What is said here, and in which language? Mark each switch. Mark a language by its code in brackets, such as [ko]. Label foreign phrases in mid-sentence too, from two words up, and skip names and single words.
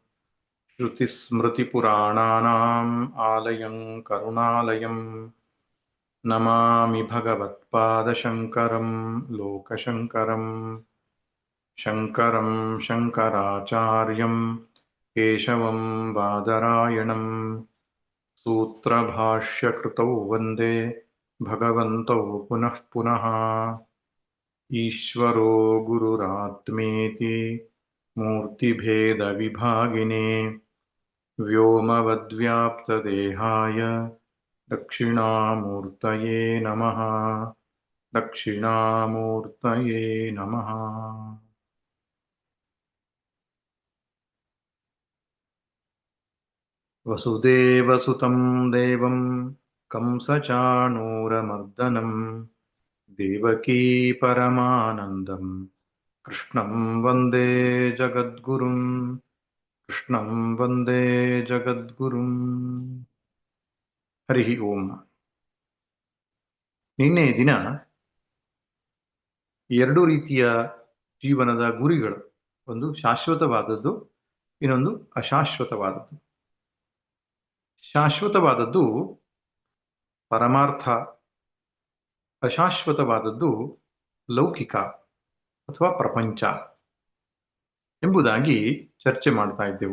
[sa] ಶ್ರುತಿಸ್ಮೃತಿಪುರಾಣಾನಾಂ ಆಲಯಂ ಕರುಣಾಲಯಂ ನಮಾಮಿ ಭಗವತ್ಪಾದಶಂಕರಂ ಲೋಕಶಂಕರಂ ಶಂಕರಂ ಶಂಕರಾಚಾರ್ಯಂ ಕೇಶವಂ ಬಾದರಾಯಣಂ ಸೂತ್ರಭಾಷ್ಯಕೃತೌ ವಂದೇ ಭಗವಂತೌ ಪುನಃ ಪುನಃ. ಈಶ್ವರೋ ಗುರುರಾತ್ಮೇತಿ ಮೂರ್ತಿಭೇದವಿಭಾಗಿನೇ ವ್ಯೋಮವದ್ವ್ಯಾಪ್ತದೇಹಾಯ ದಕ್ಷಿಣಾಮೂರ್ತಯೇ ನಮಃ. ದಕ್ಷಿಣಾಮೂರ್ತಯೇ ನಮಃ. ವಸುದೇವಸುತಂ ದೇವಂ ಕಂಸಚಾಣೂರಮರ್ದನಂ ದೇವಕೀ ಪರಮಾನಂದಂ ಕೃಷ್ಣಂ ವಂದೇ ಜಗದ್ಗುರುಂ. ಕೃಷ್ಣಂ ವಂದೇ ಜಗದ್ಗುರುಂ. ಹರಿ ಓಂ. [kn] ನಿನ್ನೆ ದಿನ ಎರಡು ರೀತಿಯ ಜೀವನದ ಗುರಿಗಳು, ಒಂದು ಶಾಶ್ವತವಾದದ್ದು, ಇನ್ನೊಂದು ಅಶಾಶ್ವತವಾದದ್ದು. ಶಾಶ್ವತವಾದದ್ದು ಪರಮಾರ್ಥ, ಅಶಾಶ್ವತವಾದದ್ದು ಲೌಕಿಕ ಅಥವಾ ಪ್ರಪಂಚ ಎಂಬುದಾಗಿ ಚರ್ಚೆ ಮಾಡ್ತಾ ಇದ್ದೆವು.